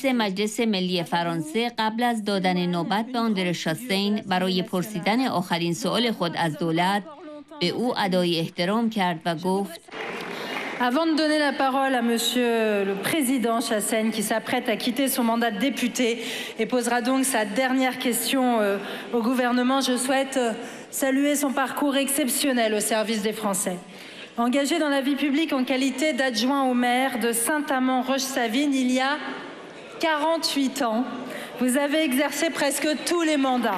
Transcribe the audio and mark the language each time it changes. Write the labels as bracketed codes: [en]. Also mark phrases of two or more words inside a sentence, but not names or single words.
[fa] مجلس ملی فرانسه، قبل از دادن نوبت به آندره شاستین برای پرسیدن آخرین سوال خود از دولت، به او ادای احترام کرد و گفت: [fr] Avant de donner la parole à Monsieur le Président Chassaigne, qui s'apprête à quitter son mandat de député et posera donc sa dernière question au gouvernement, je souhaite saluer son parcours exceptionnel au service des Français. Engagé dans la vie publique en qualité d'adjoint au maire de Saint-Amand-Roche-Savine il y a 48 ans, vous avez exercé presque tous les mandats.